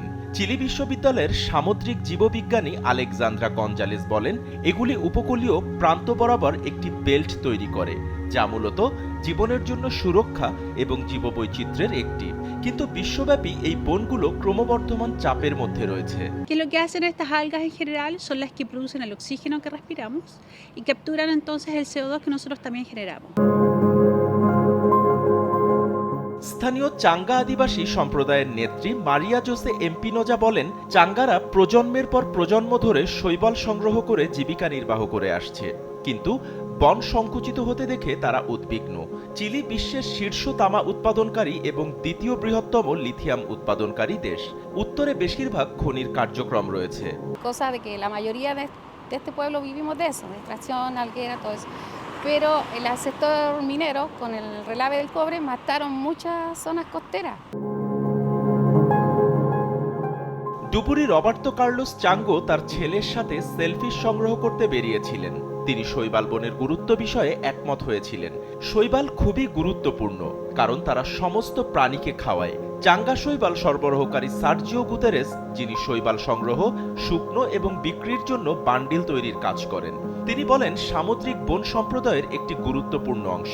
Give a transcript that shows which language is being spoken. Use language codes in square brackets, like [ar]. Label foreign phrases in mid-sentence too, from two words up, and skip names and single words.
[bn] চিলি বিশ্ববিদ্যালয়ের সামুদ্রিক জীববিজ্ঞানী আলেকজান্দ্রা গঞ্জালেস বলেন, এগুলি উপকূলীয় প্রান্ত বরাবর একটি বেল্ট তৈরি করে, যা মূলত জীবনের জন্য সুরক্ষা এবং জীববৈচিত্র্যের একটি। কিন্তু বিশ্বব্যাপী এই বনগুলো ক্রমবর্ধমান চাপের মধ্যে রয়েছে। [es] Que lo que hacen estas algas en general son las que producen el oxígeno que respiramos y capturan entonces el CO2 que nosotros también generamos. [bn] স্থানীয় চাঙ্গা আদিবাসী সম্প্রদায়ের নেত্রী মারিয়া জোসে এমপিনোজা বলেন, চাঙ্গারা প্রজন্মের পর প্রজন্ম ধরে শৈবাল সংগ্রহ করে জীবিকা নির্বাহ করে আসছে, কিন্তু বন সংকুচিত হতে দেখে তারা উদ্বিগ্ন। চিলি বিশ্বের শীর্ষ তামা উৎপাদনকারী এবং দ্বিতীয় বৃহত্তম লিথিয়াম উৎপাদনকারী দেশ। উত্তরে বেশিরভাগ খনির কার্যক্রম রয়েছে। [es] Cosa de que la mayoría de este pueblo vivimos de eso, de extracción, alguera, todo eso. Pero el sector minero, con el relave del cobre, mataron muchas zonas costeras. [bn] ডুবুরি রবার্তো কার্লোস চাঙ্গো তার ছেলের সাথে সেলফিশ সংগ্রহ করতে বেরিয়েছিলেন। তিনি শৈবাল বনের গুরুত্ব বিষয়ে একমত হয়েছিলেন। শৈবাল খুবই গুরুত্বপূর্ণ কারণ তারা সমস্ত প্রাণীকে খাওয়ায়। চাঙ্গা শৈবাল সরবরাহকারী সার্জিও গুতেরেস, যিনি শৈবাল সংগ্রহ, শুকনো এবং বিক্রির জন্য বান্ডিল তৈরির কাজ করেন, তিনি বলেন, সামুদ্রিক বন সম্প্রদায়ের একটি গুরুত্বপূর্ণ অংশ।